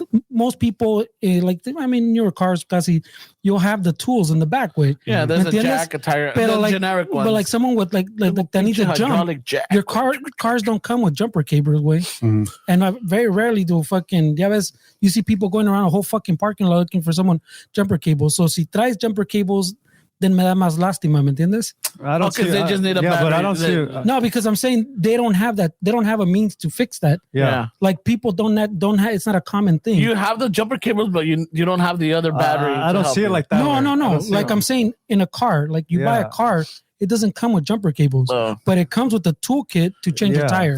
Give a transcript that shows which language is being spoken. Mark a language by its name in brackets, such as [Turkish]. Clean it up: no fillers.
[English] most people, in your cars, [Spanish] casi, [English] you'll have the tools in the back way. Yeah, there's a jack, a tire, the generic ones. But like someone with like that needs a jump, jack, your cars don't come with jumper cables way. And I very rarely do fucking, you see people going around a whole fucking parking lot looking for someone jumper cables. So [Spanish] si traes jumper cables, [English] then [Spanish] me da más lástima, ¿me entiendes? [English] I don't see they just need a battery. But I don't see no, because I'm saying they don't have that. They don't have a means to fix that. Yeah. Like people don't have. It's not a common thing. You have the jumper cables, but you don't have the other battery. I don't see it like that. No. Like I'm saying, in a car, like you buy a car, it doesn't come with jumper cables, but it comes with a toolkit to change a tire